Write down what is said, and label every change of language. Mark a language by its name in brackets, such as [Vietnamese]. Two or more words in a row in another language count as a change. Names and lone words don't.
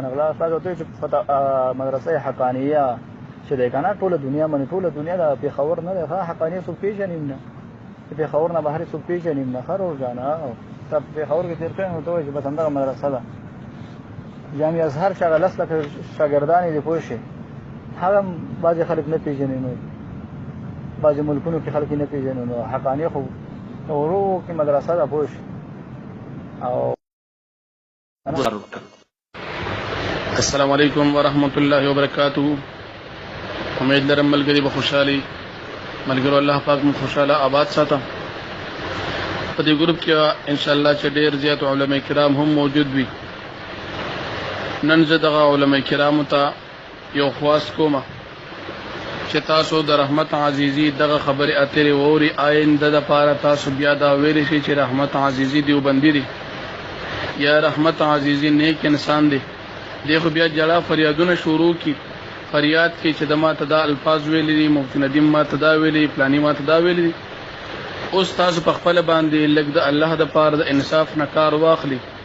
[Pashto] باندې غلا استاد ورته چې مدرسه حقانیه چې دی که نه ټوله دنیا باندې ټوله دنیا د پېښور نه دی ښه حقانیه څوک پېژني نه د پېښور نه بهر څوک پېژني نه ښه روزانه ته په پېښور کې تېر کړی نو ته وایي چې بس همدغه مدرسه ده جامع ازهر چې هغه 10 لکه شاګردان یې دي پوه شئ هغه هم بعضې خلک نه پېژني نو بعضې ملکونو کې خلک یې نه پېژني نو حقانیه خو ورو کې مدرسه ده پوه شئ او [Arabic] السلام علیکم ورحمۃ اللہ وبرکاتہ [Pashto] امید لرم ملګری به خوشحالي ملګرو الله پاک مو خوشاله آباد ساته په دې ګروپ کې [Arabic] ان شاء الله [Pashto] چې ډېر زیات علماء کرام هم موجود وي نن زه دغه علماء کرامو ته یو خواست کوم چې تاسو د رحمت عزیزی دغه خبرې اترې ووري آینده دپاره تاسو بیا دا ویلی شئ چې رحمت عزیزی دیوبندي دی یا رحمت عزیزی نیک انسان دی دی خو بیا جړه فریادونه شروع کی فریاد کې چې د ما ته دا الفاظ ویلي دي مفتی ندیم ما ته دا ویلي پلانی ما ته دا ویلي دي اوس تاسو په خپله باندې لږ د الله دپاره د انصاف نه کار واخلي